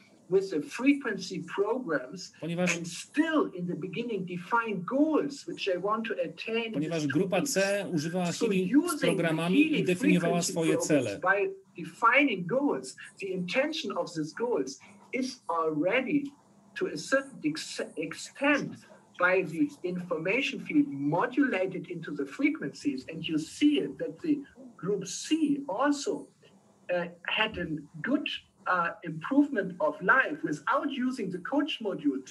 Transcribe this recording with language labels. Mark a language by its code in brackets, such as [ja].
[en] With the frequency programs and still in the beginning define goals which they want to attain. [pl] Ponieważ grupa C używała Healy z programami i definiowała swoje cele. [en] By defining goals, the intention of these goals is already to a certain extent by the information field modulated into the frequencies, and you see that the group C also had a good improvement of life without using the coach module.